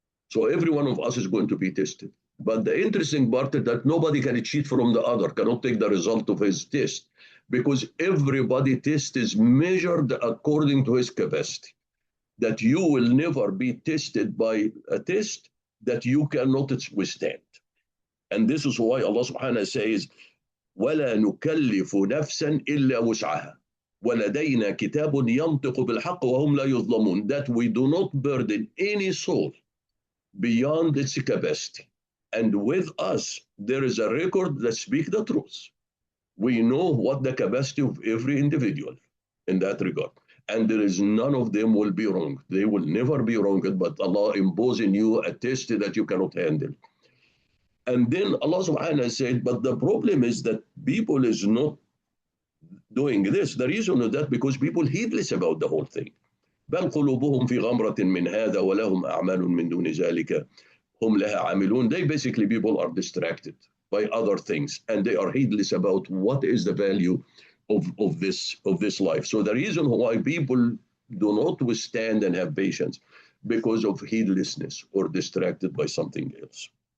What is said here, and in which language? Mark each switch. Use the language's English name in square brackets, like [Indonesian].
[English] So every one of us is going to be tested. But the interesting part is that nobody can cheat from the other, cannot take the result of his test, because everybody test is measured according to his capacity. That you will never be tested by a test that you cannot withstand. [Arabic] And this is why Allah subhanahu wa ta'ala says, وَلَا نُكَلِّفُ نَفْسًا إِلَّا وُسْعَهَا وَلَدَيْنَا كِتَابٌ يَنْطِقُ بِالْحَقِّ وَهُمْ لَا يُظْلَمُونَ. [English] That we do not burden any soul beyond its capacity. And with us, there is a record that speaks the truth. We know what the capacity of every individual in that regard. And there is none of them will be wrong. They will never be wrong, but Allah imposing you a test that you cannot handle. And then Allah subhanahu wa ta'ala said, but the problem is that people is not doing this. The reason is that because people heedless about the whole thing. [Arabic] بل قلوبهم في غمرة من هذا ولهم أعمال من دون ذلك هم لها عاملون. [English] They basically, people are distracted by other things and they are heedless about what is the value of this life. So the reason why people do not withstand and have patience, because of heedlessness or distracted by something else.